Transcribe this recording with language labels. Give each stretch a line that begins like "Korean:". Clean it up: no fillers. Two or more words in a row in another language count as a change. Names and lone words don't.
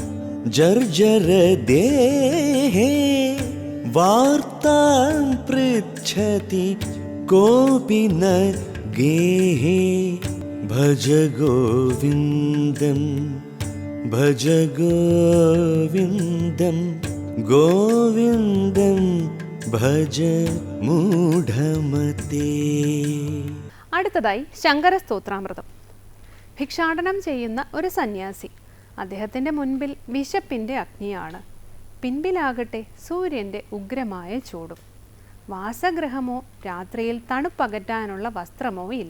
Sanskrit: जर्जरदेहे वार्तां पृच्छति कोऽपि न गेहे भज गोविन्दं गोविन्दं भज मूढमते।
Malayalam: അടുത്തതായി ശങ്കര സ്തോത്രാമൃതം. ഭിക്ഷാടനം ചെയ്യുന്ന ഒരു സന്യാസി. അദ്ദേഹത്തിൻ്റെ മുൻപിൽ വിശപ്പിൻ്റെ അഗ്നിയാണ്, പിൻപിലാകട്ടെ സൂര്യൻ്റെ ഉഗ്രമായ ചൂടും. വാസഗൃഹമോ രാത്രിയിൽ തണുപ്പകറ്റാനുള്ള വസ്ത്രമോ ഇല്ല.